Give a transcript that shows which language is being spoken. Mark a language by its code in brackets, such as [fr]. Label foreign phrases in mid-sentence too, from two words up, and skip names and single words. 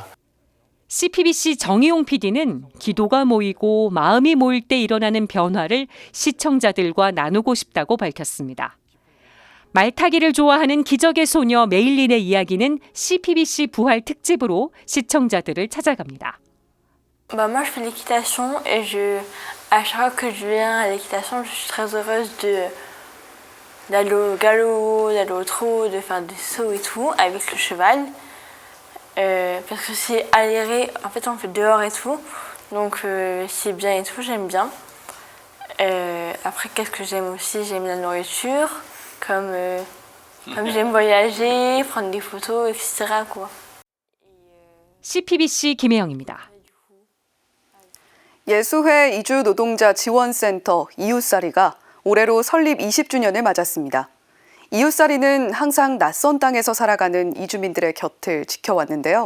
[ko] CPBC 정희용 PD는 기도가 모이고 마음이 모일 때 일어나는 변화를 시청자들과 나누고 싶다고 밝혔습니다. 말타기를 좋아하는 기적의 소녀 메일린의 이야기는 CPBC 부활 특집으로 시청자들을 찾아갑니다. [fr] Moi je fais l'équitation et à chaque fois que je viens à l'équitation, je suis très heureuse d'aller au galop, d'aller au trot, de faire des sauts et tout avec le cheval. Parce que c'est aéré, en fait on fait dehors et tout, donc c'est bien et tout, j'aime bien. Après qu'est-ce que j'aime aussi, j'aime la nourriture, comme j'aime voyager, prendre des photos, etc. quoi. [ko] CPBC 김혜영입니다. 예수회 이주 노동자 지원센터 이웃살이가 올해로 설립 20주년을 맞았습니다. 이웃살이는 항상 낯선 땅에서 살아가는 이주민들의 곁을 지켜왔는데요.